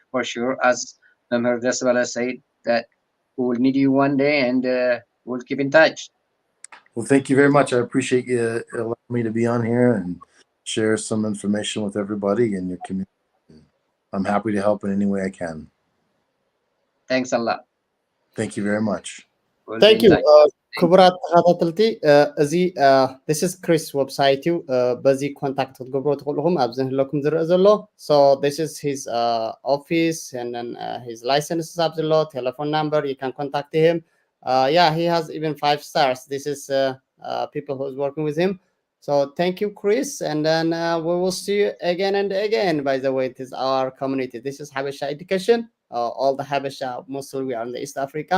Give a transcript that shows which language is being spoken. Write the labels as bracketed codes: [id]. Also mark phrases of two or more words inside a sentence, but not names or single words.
[en] For sure, as Member Deswala said, that we will need you one day, and we'll keep in touch. Well, thank you very much. I appreciate you allowing me to be on here and share some information with everybody in your community. I'm happy to help in any way I can. Thanks a lot. Thank you very much. We'll Thank be in you. touch. [ti] ክቡራት ተኸታተልቲ እዚ [en] this is Chris website [ti] ዩ በዚ ኮንታክት ክትገብሩ ትኽእሉኹም ኣብዚ ንህለኩም ዝርአ ዘሎ. [en] So this is his office, and then his license is [ti] ኣብዚ ዘሎ, [en] telephone number, you can contact him. Yeah, he has even 5 stars. This is people who's working with him. So thank you, Chris, and then we will see you again and again. By the way, it is our community. This is Habesha Education. All the Habesha, mostly we are in the East Africa.